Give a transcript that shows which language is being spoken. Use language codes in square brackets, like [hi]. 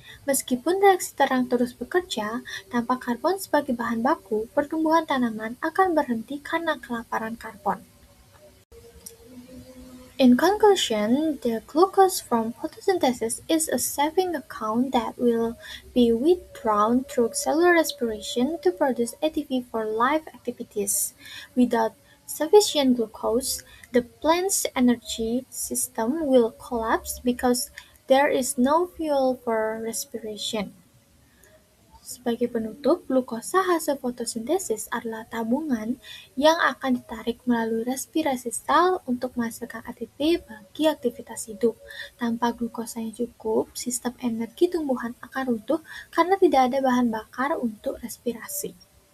[id] Meskipun reaksi terang terus bekerja, tanpa karbon sebagai bahan baku, pertumbuhan tanaman akan berhenti karena kelaparan karbon. [en] In conclusion, the glucose from photosynthesis is a saving account that will be withdrawn through cellular respiration to produce ATP for life activities. Without sufficient glucose, the plant's energy system will collapse because there is no fuel for respiration. [id] Sebagai penutup, glukosa hasil fotosintesis adalah tabungan yang akan ditarik melalui respirasi sel untuk menghasilkan ATP bagi aktivitas hidup. Tanpa glukosa yang cukup, sistem energi tumbuhan akan runtuh karena tidak ada bahan bakar untuk respirasi.